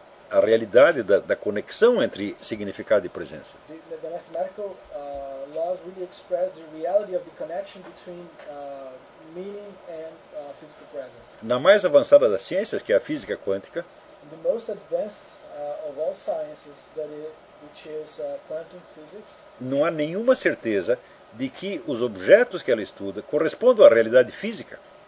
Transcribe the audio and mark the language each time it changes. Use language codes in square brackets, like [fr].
[pt] a realidade da conexão entre significado e presença. [en] The mathematical laws really express the reality of the connection between meaning and physical presence. [pt] Na mais avançada das ciências, que é a física quântica, [en] the most advanced of all sciences, that is, which is quantum physics, [pt] não há nenhuma certeza de que os objetos que ela estuda correspondam à realidade física.